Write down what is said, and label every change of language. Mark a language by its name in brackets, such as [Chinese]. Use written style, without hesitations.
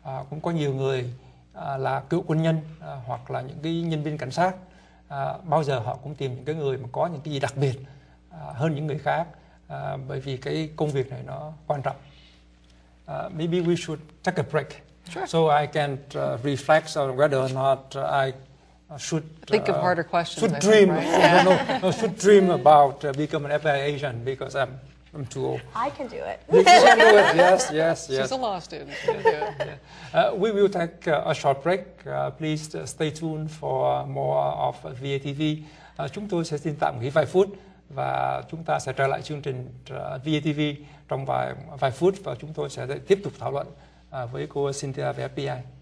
[Vietnamese] Cũng có nhiều người là cựu quân nhân hoặc là những cái nhân viên cảnh sát. Bao giờ họ cũng tìm những cái người mà có những cái gì đặc biệt hơn những người khác, bởi vì cái công việc này nó quan trọng. [English] Maybe we should take a break, sure, so I can reflect on whether or not I should think of harder questions. Should dream, think, right? no, should dream about becoming an FBI agent because I'm too old. I can do it. You can do it. Yes. She's a law student. We will take a short break. Please stay tuned for more of VATV. [Vietnamese] Chúng tôi sẽ xin tạm nghỉ vài phút và chúng ta sẽ trở lại chương trình VATV trong vài phút, và chúng tôi sẽ tiếp tục thảo luận với cô Cynthia về FBI.